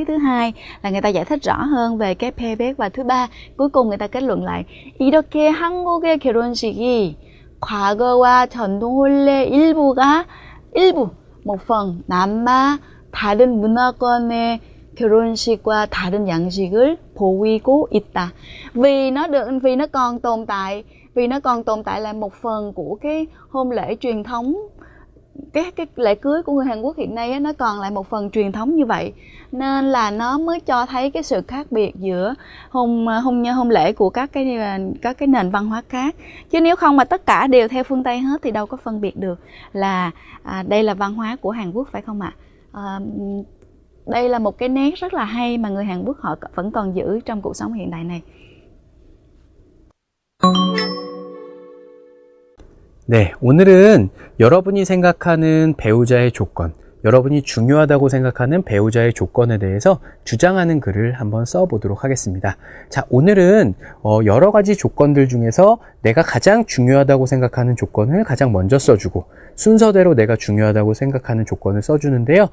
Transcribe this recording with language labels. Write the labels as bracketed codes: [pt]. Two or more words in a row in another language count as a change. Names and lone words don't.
[vi] Thứ hai là người ta giải thích rõ hơn về cái payback. Và thứ ba, cuối cùng người ta kết luận lại, [ko] 이렇게 한국의 결혼식이 과거와 전통 혼례 일부 [vi] một phần [ko] 남아 다른 문화권의 결혼식과 다른 양식을 보이고 있다. [vi] Vì nó còn tồn tại là một phần của cái hôn lễ truyền thống, cái lễ cưới của người Hàn Quốc hiện nay nó còn lại một phần truyền thống như vậy, nên là nó mới cho thấy cái sự khác biệt giữa hôn lễ của các cái nền văn hóa khác. Chứ nếu không mà tất cả đều theo phương Tây hết thì đâu có phân biệt được là đây là văn hóa của Hàn Quốc, phải không ạ? Đây là một cái nét rất là hay mà người Hàn Quốc họ vẫn còn giữ trong cuộc sống hiện đại này. [ko] 네, 오늘은 여러분이 생각하는 배우자의 조건, 여러분이 중요하다고 생각하는 배우자의 조건에 대해서 주장하는 글을 한번 써보도록 하겠습니다. 자, 오늘은 여러 가지 조건들 중에서 내가 가장 중요하다고 생각하는 조건을 가장 먼저 써주고, 순서대로 내가 중요하다고 생각하는 조건을 써주는데요.